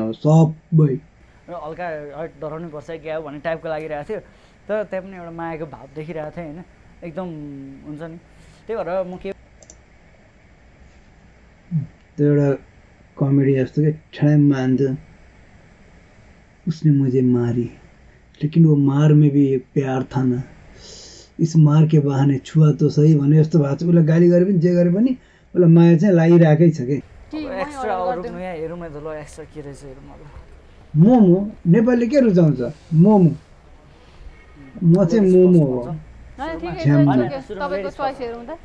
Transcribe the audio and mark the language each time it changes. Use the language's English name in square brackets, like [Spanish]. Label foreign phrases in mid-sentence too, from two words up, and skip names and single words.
[Nepali] अब सबै हल्का डराउनु पर्छ क्या भन्ने टाइपको लागिरहेको थियो, तर त्यहाँ पनि एउटा मायाको भाव देखिरहेको थिएँ होइन, एकदम हुन्छ नि। त्यही भएर म के त्यो एउटा कमेडी जस्तो कि ठ्याम मान्छ, [Hindi] उसने मुझे मारी लेकिन वो मार में भी एक प्यार था ना, इस मार के बहाने छुआ तो सही [Nepali] भने जस्तो भएको छ। उसलाई गाली गरे पनि जे गरे पनि उसलाई माया चाहिँ लागिरहेकै छ कि। एक्स्ट्रा रुक्नु यहाँ हेरौँ न त, ल एक्स्ट्रा के रहेछ हेरौँ न। मोमो नेपालीले के रुचाउँछ? मोमो। म चाहिँ मोमो हो। तपाईँको चोइस हेरौँ त।